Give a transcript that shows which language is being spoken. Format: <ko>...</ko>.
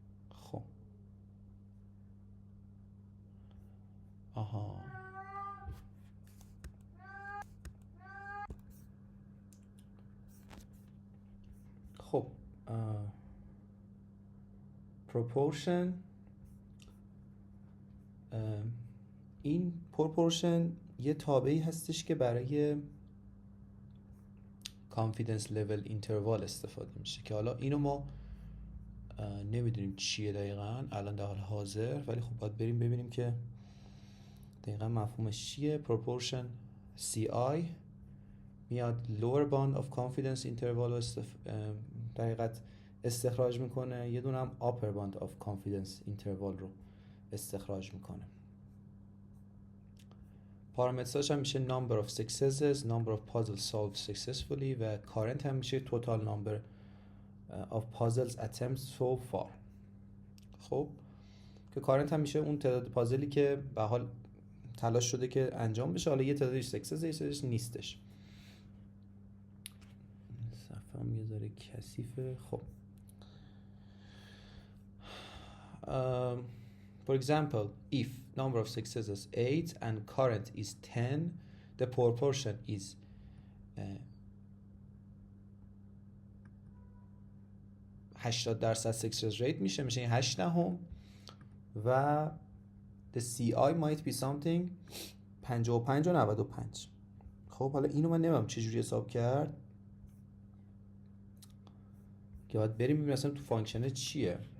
<fa>خب آها خب proportion، این proportion یه تابعی هستش که برای confidence level interval استفاده میشه که حالا اینو ما نمیدونیم چیه دقیقاً الان در حال حاضر، ولی خب باید بریم ببینیم که دقیقاً مفهومش چیه. proportion CI میاد</fa> <en>lower bound of confidence interval</en> <fa>در حقیقت استخراج میکنه، یه دونه هم</fa> <en>upper bound of confidence interval</en> <fa>رو استخراج میکنه. پارامترهاش هم میشه</fa> <en>number of successes, number of puzzles solved successfully</en> <fa>و current هم میشه</fa> <en>total number of puzzles attempts so far.</en> <fa>خب که current هم میشه اون تعداد پازلی که به حال تلاش شده که انجام بشه، حالا یه تعدادش سکسس یه تعدادش نیستش. صفحه هم یه ذره کثیفه.</fa> <en>خب for example, if number of successes 8 and current is 10, the proportion is 80% success rate</en> <fa>میشه این 8 نهم و</fa> <en>the CI might be something 55 و 95.</en> <fa>خب حالا اینو من نمیدونم چجوری حساب کرد که باید بریم ببینیم مثلا تو فانکشن چیه.</fa>